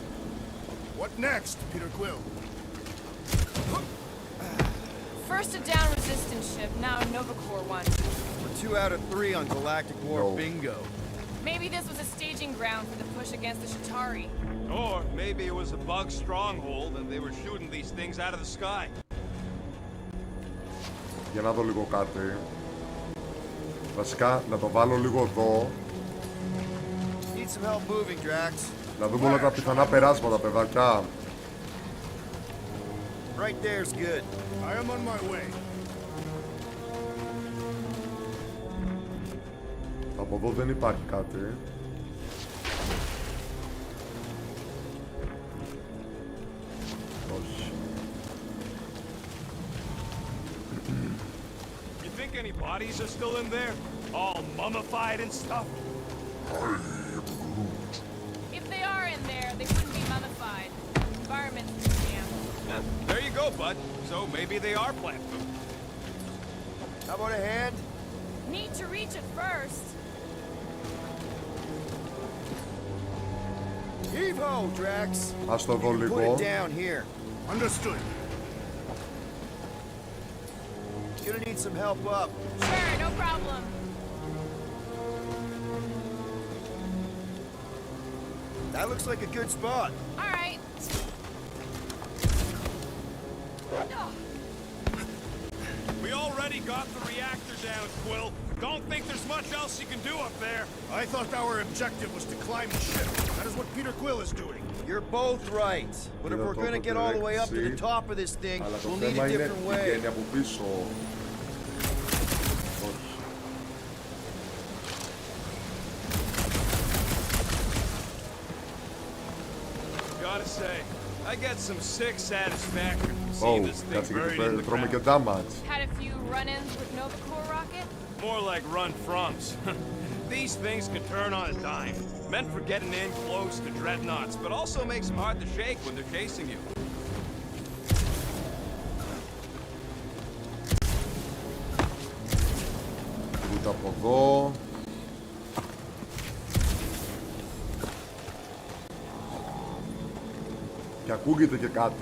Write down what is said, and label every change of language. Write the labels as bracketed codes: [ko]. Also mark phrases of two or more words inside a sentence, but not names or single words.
[en] What next, Peter Quill? First a down resistance ship, now a Nova Corps one. We're 2 out of 3 on Galactic War No. bingo. Maybe this was a staging ground for the push against the Shatari. Or maybe it was a bug stronghold and they were shooting these things out of the sky. [el] Για να δω λίγο κάτι. Βασικά, να το βάλω λίγο εδώ. [en] Need some help moving, Drax. [el] Να δούμε όλα τα πιθανά περάσματα, παιδάκια. [en] Right there's good. I am on my way. [el] Από εδώ δεν υπάρχει κάτι. Όχι. [en] You think any bodies are still in there? All mummified and stuff? If they are in there, they wouldn't be mummified. Environment's museum. There you go, bud. So maybe they are plant food. How about a hand? Need to reach it first. Heave-ho, Drax. [el] Ας το δω [en] Put [el] λίγο. [en] it down here. Understood. Gonna need some help up. Sure, no problem. That looks like a good spot. All right. We already got the reactor down, Quill. Don't think there's much else you can do up there. I thought our objective was to climb the ship. That is what Peter Quill is doing. You're both right. But if we're gonna get all the way up to the top of this thing, [el] Αλλά το [en] we'll need [el] θέμα [en] a [el] είναι [en] different [el] τι [en] way. [el] βγαίνει από πίσω. Όχι. [en] Gotta say, I get some sick satisfaction from seeing this thing [el] Κάτσε [en] buried in [el] γιατί [en] the [el] τρώμε και [en] ground. [el] damage. [en] Had a few run-ins with Nova Corps rocket. More like run-froms. These things can turn on a dime. Meant for getting in close to dreadnoughts, but also makes them hard to shake when they're chasing you. [el] Ούτε από εδώ. Και ακούγεται και κάτι.